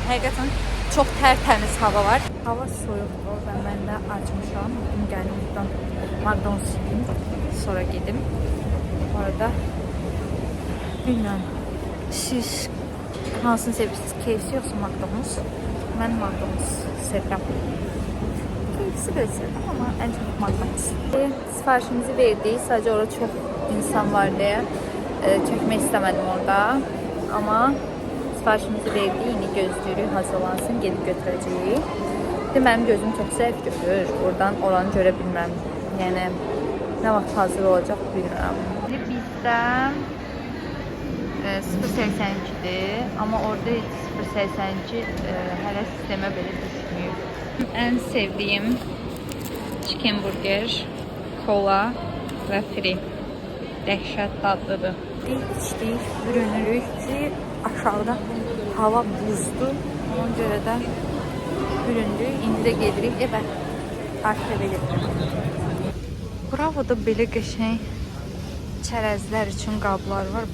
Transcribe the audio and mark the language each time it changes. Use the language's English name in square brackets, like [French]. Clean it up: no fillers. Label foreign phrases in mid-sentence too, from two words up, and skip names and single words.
[Azerbaijani] Həqiqətən çox tərtəmiz hava var. Hava soyuqdur və mən də acmışam. Bugün gəlim buradan McDonald's yiyeyim, sonra gedim. Bu arada bilmirəm, siz hansını sevirsiniz? KFC yoxsa McDonald's? Mən McDonald's sevirəm. [Turkish] İkisi de sevdim ama en çok McDonald's. Siparişimizi verdik. Sadece orada çok insan var diye çekmek istemedim orada. Ama siparişimizi verdik. Yine gözlüğü hazırlansın. Gelip götüreceğiz. Benim gözüm çok zevk görür. Oradan oranı görebilmem. Yani ne vakit hazır olacak bilmiyorum. Bizden 0.82'dir. [Azerbaijani] Ama orada 0.82 hələ sistemə belə düşmüyor. [Turkish] En sevdiğim chicken burger, kola ve free. [Azerbaijani] Dəhşət dadlıdır. İçdik, bürünürük ki aşağıda hava buzdur. Ona görə də büründük. İndi də gedirik evə. Artıq eve getirəm. Bravo'da belə qəşəng çərəzlər üçün qablar var.